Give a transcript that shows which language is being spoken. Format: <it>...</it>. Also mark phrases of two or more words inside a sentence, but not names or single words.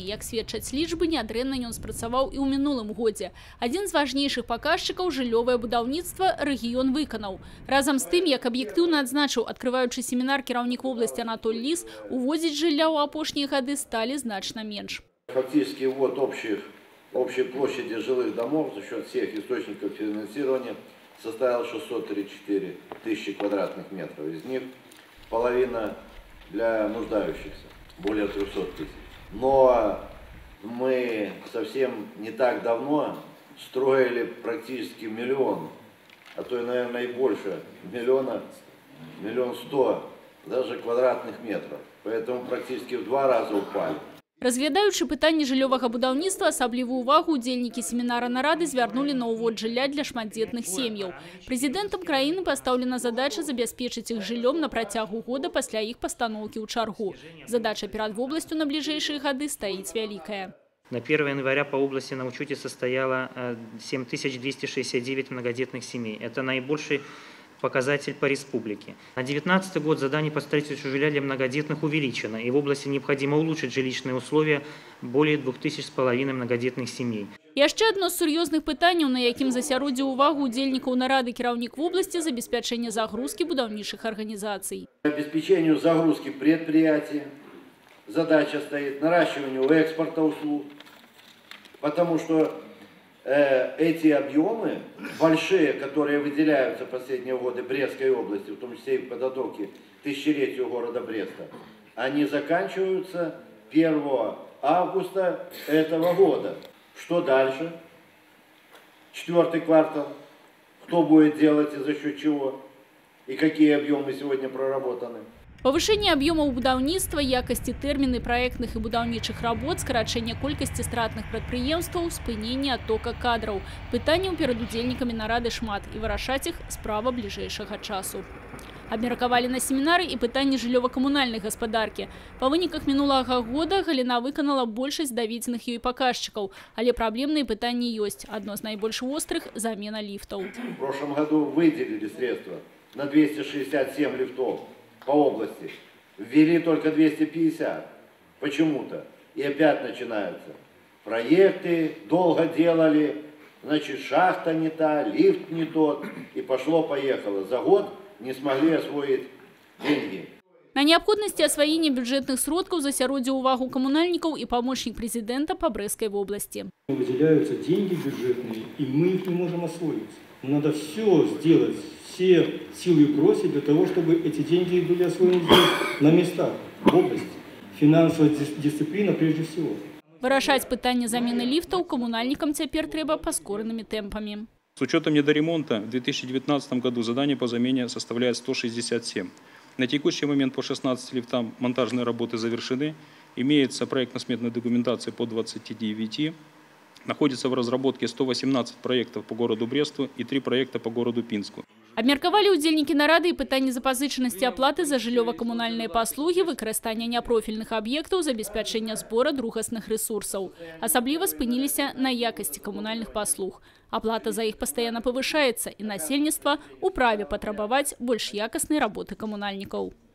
<be>Як сведчаць лічбы, нядрэнна ён спрацаваў і ў мінулым годзе. Адзін з важнейшых паказчыкаў жыллёвае будаўніцтва рэгіён выканаў. Разам з тым, як аб'ектыўна адзначыў адкрываючы семінар кіраўнік вобласці Анатоль Лис, увозіць жылля ў апошнія гады сталі значна менш.</be> <ru>Фактически вот общей площади жилых домов за счет всех источников финансирования составил 634 тысячи квадратных метров. Из них половина для нуждающихся, более 300 тысяч. Но мы совсем не так давно строили практически миллион, а то и, наверное, и больше, миллион 100 даже квадратных метров. Поэтому практически в 2 раза упали.</ru> <be>Разглядаючы пытанні жыллёвага будаўніцтва, асаблівую увагу удзельнікі семінара нарады звярнулі на ўвод жылля для шматдзетных сем'яў. Прэзідэнтам краіны пастаўлена задача забяспечыць іх жыллём на працягу года пасля іх пастаноўкі ў чаргу. Задача перад вобласцю на бліжэйшыя гады стаіць вялікая.</be> <ru>На 1 января по области на учете состояло 7269 многодетных семей. Это наибольший показатель по республике. На 2019 год задание по строительству жилья для многодетных увеличено, и в области необходимо улучшить жилищные условия более 2500 многодетных семей.</ru> <be>Яшчэ адно з сур'ёзных пытанняў, на якім засяродзіў увагу удзельнікаў нарады кіраўнік вобласці, забеспячэнне загрузкі будаўнічых организаций.</be> <ru>Обеспечению загрузки предприятий задача стоит, наращиванию экспорта услуг, потому что эти объемы большие, которые выделяются в последние годы Брестской области, в том числе и в подготовке к тысячелетию города Бреста, они заканчиваются 1 августа этого года. Что дальше? 4-й квартал. Кто будет делать и за счет чего? И какие объемы сегодня проработаны?</ru> <be>Павышэнне аб'ёмаў будаўніцтва, якасці тэрміны праектных і будаўнічых работ, скарачэнне колькасці стратных прадпрыемстваў, спыненне адтока кадраў. Пытанняў перад удзельнікамі нарады шмат, і вырашаць іх справа бліжэйшага часу. Абмеркавалі на семінары і пытанні жыллёва-камунальнай гаспадаркі. Па выніках мінулага года галіна выканала большасць даведзеных ёй паказчыкаў, але праблемныя пытанні ёсць. Адно з найбольш вострых – замена ліфтаў.</be> <ru>В прошлом году выделили средства на 267 лифтов. По области. Ввели только 250 почему-то. И опять начинаются проекты, долго делали, значит, шахта не та, лифт не тот. И пошло-поехало. За год не смогли освоить деньги.</ru> <be>На неабходнасці асваення бюджэтных сродкаў засяродзіў увагу камунальнікаў і памочнік</be> <ru>президента по Брестской области. Выделяются деньги бюджетные, и мы их не можем освоить. Надо все сделать, все силы бросить для того, чтобы эти деньги были освоены здесь, на местах, в области. Финансовая дисциплина прежде всего.</ru> <be>Вырашаць пытанне замены лифтаў камунальнікам цяпер трэба паскоранымі тэмпамі.</be> <ru>С учетом недоремонта в 2019 году задание по замене составляет 167. На текущий момент по 16 лифтам монтажные работы завершены. Имеется проектно-сметная документация по 29. Находится в разработке 118 проектов по городу Бресту и 3 проекта по городу Пинску.</ru> <be>Абмеркавалі ўдзельнікі нарады і пытанні запазычанасці аплаты за жыллёва-камунальныя паслугі, выкарыстання няпрофільных аб'ектаў, забеспячэння збора другасных рэсурсаў. Асабліва спыніліся на якасці камунальных паслуг. Аплата за іх пастаянна павышаецца, і насельніцтва ў праве патрабаваць больш якаснай работы камунальнікаў.</be>